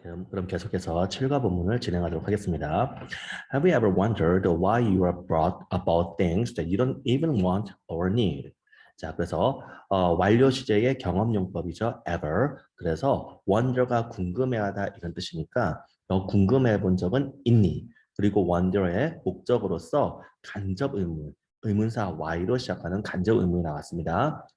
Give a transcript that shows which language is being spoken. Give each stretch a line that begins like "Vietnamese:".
Korean: 그럼 계속해서 7과 본문을 진행하도록 하겠습니다.
English: Have you ever wondered why you are brought about things that you don't even want or need?
Korean: 자, 그래서 완료 시제의 경험용법이죠.
English: ever.
Korean: 그래서 wonder가 궁금해하다 이런 뜻이니까 너 궁금해 본 적은 있니? 그리고 wonder의 목적으로서 간접 의문, 의문사 why로 시작하는 간접 의문이 나왔습니다.